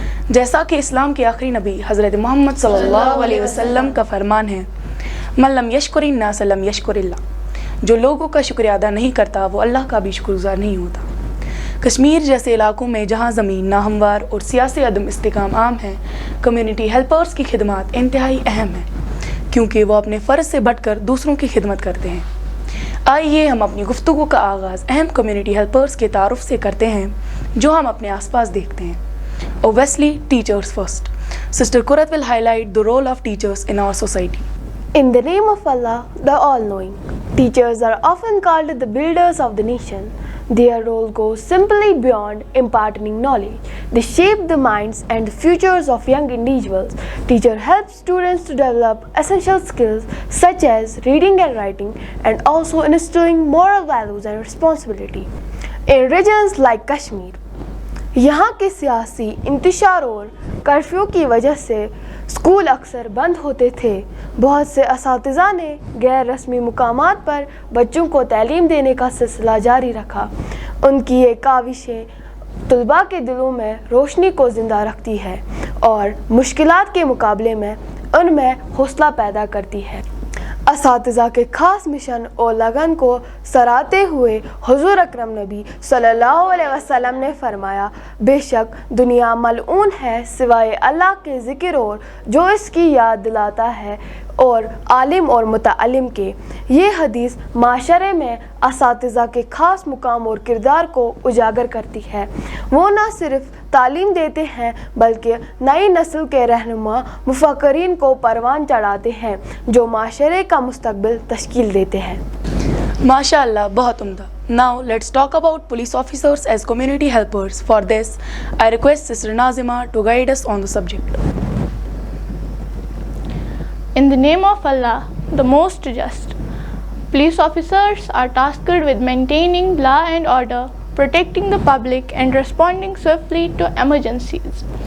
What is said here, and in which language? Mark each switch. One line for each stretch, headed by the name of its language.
Urdu: جیسا کہ اسلام کے آخری نبی حضرت محمد صلی اللہ علیہ وسلم کا فرمان ہے،
Arabic: من لم یشکر الناس لم یشکر اللہ،
Urdu: جو لوگوں کا شکریہ ادا نہیں کرتا وہ اللہ کا بھی شکر گزار نہیں ہوتا۔ کشمیر جیسے علاقوں میں جہاں زمین ناہموار اور سیاسی عدم استحکام عام ہے، کمیونٹی ہیلپرز کی خدمات انتہائی اہم ہیں، کیونکہ وہ اپنے فرض سے بٹ کر دوسروں کی خدمت کرتے ہیں۔ آئیے ہم اپنی گفتگو کا آغاز اہم کمیونٹی ہیلپرز کے تعارف سے کرتے ہیں جو ہم اپنے آس پاس دیکھتے ہیں۔
English: Obviously, teachers first. Sister Kurat will highlight the role of teachers in our society. In the name of Allah, the All-Knowing, teachers are often called the builders of the nation. Their role goes simply beyond imparting knowledge. They shape the minds and the futures of young individuals. Teacher helps students to develop essential skills such as reading and writing, and also instilling moral values and responsibility. In regions like Kashmir,
Urdu: یہاں کے سیاسی انتشار اور curfew کی وجہ سے school اکثر بند ہوتے تھے۔ بہت سے اساتذہ نے غیر رسمی مقامات پر بچوں کو تعلیم دینے کا سلسلہ جاری رکھا۔ ان کی یہ کاوشیں طلباء کے دلوں میں روشنی کو زندہ رکھتی ہے اور مشکلات کے مقابلے میں ان میں حوصلہ پیدا کرتی ہے۔ اساتذہ کے خاص مشن اور لگن کو سراہتے ہوئے حضور اکرم نبی صلی اللہ علیہ وسلم نے فرمایا، بے شک دنیا ملعون ہے سوائے اللہ کے ذکر اور جو اس کی یاد دلاتا ہے اور عالم اور متعلم کے۔ یہ حدیث معاشرے میں اساتذہ کے خاص مقام اور کردار کو اجاگر کرتی ہے۔ وہ نہ صرف تعلیم دیتے ہیں بلکہ نئی نسل کے رہنما مفکرین کو پروان چڑھاتے ہیں جو معاشرے کا مستقبل تشکیل دیتے ہیں۔ ماشاء اللہ، بہت عمدہ۔
English: Now let's talk about police officers as community helpers. For this, I request Sister Nazima to guide us on the subject. In the name of Allah, the most just, police officers are tasked with maintaining law and order, protecting the public, and responding swiftly to emergencies.